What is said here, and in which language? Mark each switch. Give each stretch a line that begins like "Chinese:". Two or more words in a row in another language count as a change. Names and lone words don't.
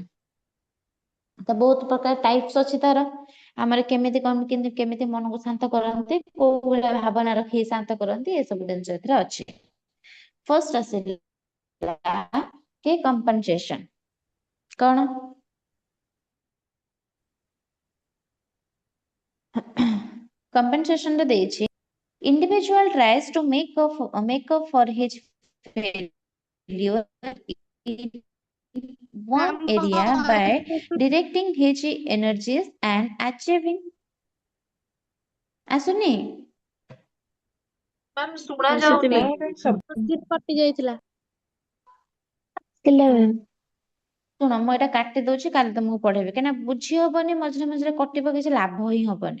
Odia: ତ ବହୁତ ପ୍ରକାର ଟାଇପ୍ସ ଅଛି ତାର, ଆମର କେମିତି କଣ କେମିତି ମନକୁ ଶାନ୍ତ କରନ୍ତି, କୋଉ ଭଳିଆ ଭାବନା ରଖି ଶାନ୍ତ କରନ୍ତି, ଏସବୁ ଜିନିଷ ଏଥିରେ ଅଛି। ଫର୍ଷ୍ଟ ଆସିଲା କି କମ୍ପନସେସନ, କଣ କମ୍ପନସେସନ ରେ ଦେଇଛି,
English: individual tries to make up for his failure in one area by directing his energies and achieving।
Odia: ଆସୁନି? ମ୍ୟାମ୍ ଶୁଣା ଆସୁଛି ଯାଉନି। ମ୍ୟାମ୍। କଟି ଯାଇଥିଲା। ଶୁଣ ମୁଁ ଏଇଟା କାଟି ଦଉଛି, କାଲି ତମକୁ ପଢେଇବି, କାହିଁକିନା ବୁଝି ହବନି, ମଝିରେ ମଝିରେ କଟିବ, କିଛି ଲାଭ ହିଁ ହବନି।